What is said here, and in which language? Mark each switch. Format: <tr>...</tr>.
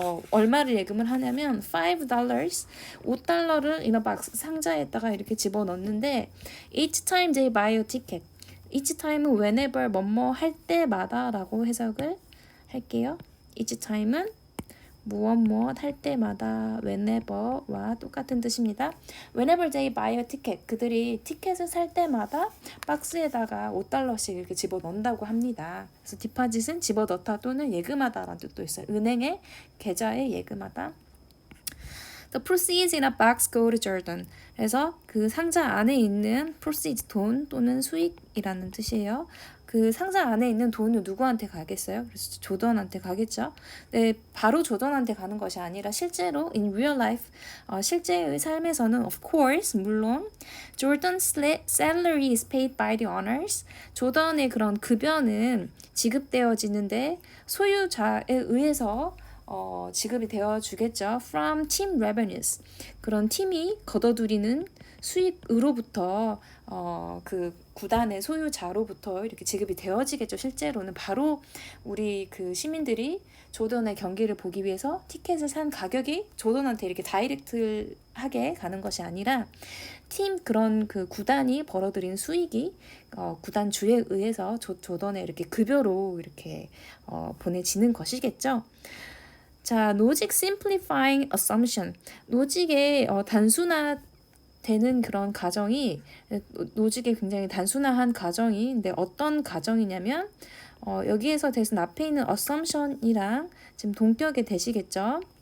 <ko>얼마를 예금을 하냐면</ko> <en>$5, $5를 in a box,</en> <ko>상자에다가 이렇게 집어넣는데</ko> <en>each time they buy a ticket. each time</en> <ko>은 whenever 뭐뭐 할 때마다 라고 해석을 할게요. each time은 무엇 할 때마다 whenever와 똑같은 뜻입니다.</ko> <en>Whenever they buy a ticket,</en> <ko>그들이 티켓을 살 때마다 박스에다가 $5씩 이렇게 집어넣는다고 합니다. 그래서 디파짓은 집어넣다 또는 예금하다라는 뜻도 있어요. 은행의 계좌에 예금하다.</ko> <en>The proceeds in a box go to Jordan.</en> <ko>그래서 그 상자 안에 있는 proceeds 돈 또는 수익이라는 뜻이에요. 그 상자 안에 있는 돈은 누구한테 가겠어요? 그래서 조던한테 가겠죠. 네, 바로 조던한테 가는 것이 아니라 실제로</ko> <en>in real life,</en> <ko>실제의 삶에서는</ko> <en>of course,</en> <ko>물론</ko> <en>Jordan's salary is paid by the owners.</en> <ko>조던의 그런 급여는 지급되어지는데 소유자에 의해서 지급이 되어 주겠죠.</ko> <en>From team revenues.</en> <ko>그런 팀이 걷어들이는 수익으로부터 그 구단의 소유자로부터 이렇게 지급이 되어지겠죠. 실제로는 바로 우리 그 시민들이 조던의 경기를 보기 위해서 티켓을 산 가격이 조던한테 이렇게 다이렉트하게 가는 것이 아니라 팀 그런 그 구단이 벌어들인 수익이 구단 주에 의해서 조던에 이렇게 급여로 이렇게 보내지는 것이겠죠.</ko> <en>자, logic simplifying assumption.</en> <ko>로직의 단순화되는 그런 가정이 로직의 굉장히 단순화한 가정인데 어떤 가정이냐면 여기에서 대신 앞에 있는 assumption이랑 지금 동격에 되시겠죠.</ko>